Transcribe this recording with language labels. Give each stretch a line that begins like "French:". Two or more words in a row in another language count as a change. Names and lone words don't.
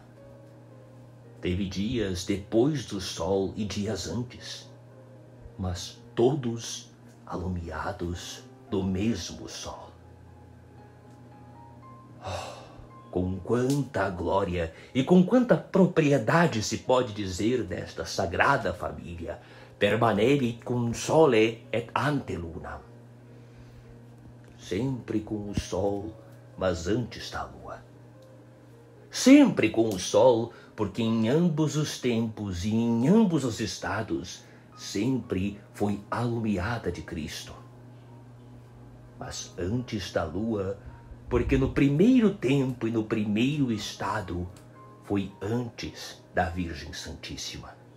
Portuguese: Teve dias depois do Sol e dias antes, mas todos alumiados do mesmo Sol. Com quanta glória e com quanta propriedade se pode dizer desta sagrada família,
Latin: permanebit cum sole et ante lunam.
Portuguese: Sempre com o sol, mas antes da lua. Sempre com o sol, porque em ambos os tempos e em ambos os estados, sempre foi alumiada de Cristo. Mas antes da lua, porque no primeiro tempo e no primeiro estado, foi antes da Virgem Santíssima.